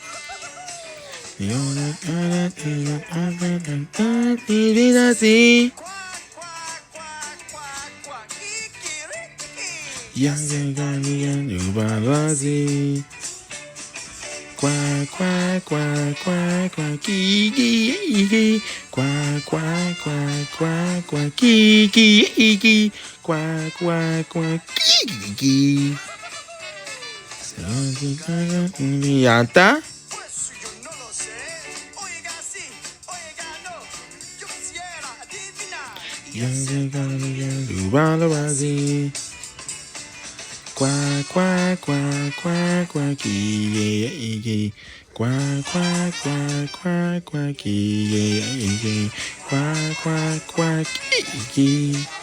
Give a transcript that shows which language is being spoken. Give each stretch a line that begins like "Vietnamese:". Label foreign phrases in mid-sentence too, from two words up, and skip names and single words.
Spanish: Quack, quack, quack, quack, quack, gee, quack, quack, quack, quack, quack, gee, quack, quack, quack, gee. ¿Ya está? Pues yo no lo sé. Oiga, sí, oiga, no. Yo quisiera adivinar. Quack, quack, quack, quack, quack, gee, quack, quack, quack, quack, quack, gee, quack, quack, quack, gee.